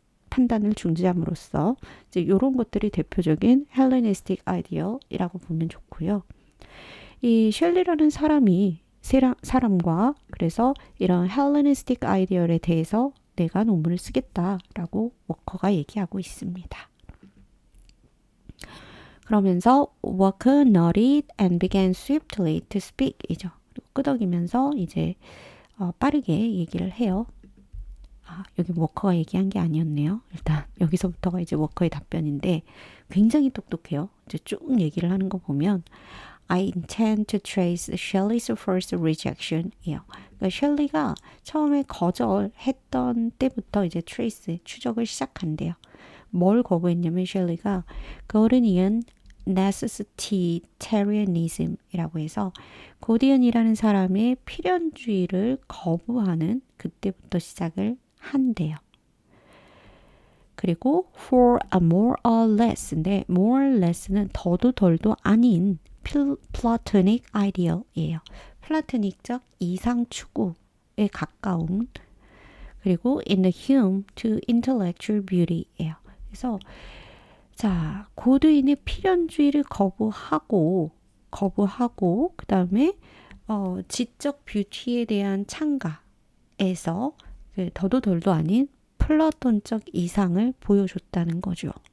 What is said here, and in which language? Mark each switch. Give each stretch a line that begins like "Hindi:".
Korean: 판단을 중지함으로써 이제 이런 것들이 대표적인 헬레니스틱 아이디어이라고 보면 좋고요. 이 셸리라는 사람과 그래서 이런 헬레니스틱 아이디어에 대해서 내가 논문을 쓰겠다라고 워커가 얘기하고 있습니다.
English: 그러면서 Walker nodded and began swiftly to speak 이죠.
Korean: 그리고 끄덕이면서 이제 빠르게 얘기를 해요. 여기 워커가 얘기한 게 아니었네요. 일단 여기서부터가 이제 워커의 답변인데 굉장히 똑똑해요. 이제 쭉 얘기를 하는 거 보면
English: I intend to trace Shelley's first rejection
Korean: 이에요. 그러니까 셸리가 처음에 거절했던 때부터 이제 trace, 추적을 시작한대요. 뭘 거부했냐면 셸리가 고든이언 necessitarianism이라고 해서 고디언이라는 사람의 필연주의를 거부하는 그때부터 시작을 한대요. 그리고
English: for a more or less
Korean: 인데
English: more or less
Korean: 는 더도 덜도 아닌
English: Platonic ideal
Korean: 이에요. 플라토닉적 이상 추구에 가까운 그리고
English: in the Hume to intellectual beauty
Korean: 예요. 그래서 자 고드인의 필연주의를 거부하고 그 다음에 지적 뷰티에 대한 창가에서 더도 덜도 아닌 플라톤적 이상을 보여줬다는 거죠.